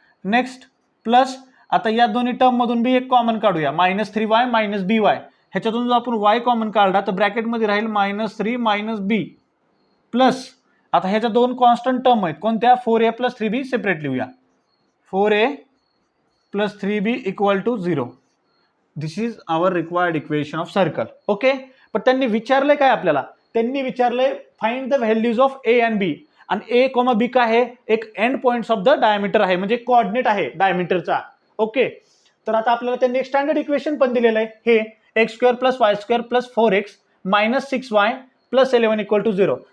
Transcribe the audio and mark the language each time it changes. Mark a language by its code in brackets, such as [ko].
[mr] Next plus आता या दोन्ही टर्म मधून बी एक कॉमन काढूया. [en] -3y -by. [mr] ह्याच्यातून जर आपण y कॉमन काढला तर ब्रॅकेटमध्ये राहील -3 - b प्लस आता ह्याच्या दोन कॉन्स्टंट टर्म आहेत कोणत्या? [en] 4a + 3b separate लिहूया. 4a + 3b = 0. This is our required equation of circle. Okay. [mr] पण त्यांनी विचारलंय काय आपल्याला? त्यांनी विचारलंय [en] Find the values of a and b. [mr] आणि a, b काय आहे? एक end points of the diameter आहे, म्हणजे कोऑर्डिनेट आहे डायमीटरचा. ओके. तर आता आपल्याला त्यांनी एक स्टँडर्ड इक्वेशन पण दिलेलं आहे. हे [en] x² + y² + 4x - 6y + 11 = 0.